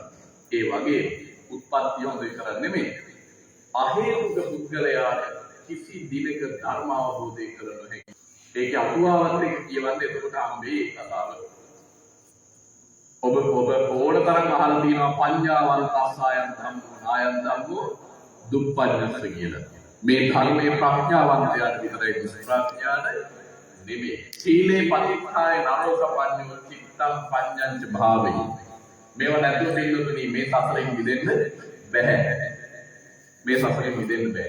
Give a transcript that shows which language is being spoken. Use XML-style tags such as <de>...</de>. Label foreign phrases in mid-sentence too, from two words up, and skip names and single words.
<si>ඒ වගේ උත්පත්තිය හොඳ විතරක් නෙමෙයි. අහේතුක පුද්ගලයාට කිසි දිනක ධර්ම අවබෝධය කළ නොහැකි. ඒක අතුවාවත් එක්ක කියවන්නේ එතකොට අම්බේ කතාව. ඔබ ඕනතරම් අහලා තියෙනවා</si> <pi>පඤ්ඤාවන්තස්සයන් ධම්මෝ නායන් ධම්මෝ දුප්පඤ්ඤස්ස</pi> <si>කියලා. මේ ධර්මයේ ප්‍රඥාවන්තයාට විතරයි ප්‍රඥාට නෙමෙයි.</si> <pi>සීලේ පතික්ඛාය නරෝසපඤ්ඤෝ චිත්තං පඤ්ඤංච භාවෙයි.</pi> <si>මේව නැතුව පිළිතුරුනි මේ සසරෙන් මිදෙන්න බෑ. මේ සසරෙන් මිදෙන්න බෑ.</si>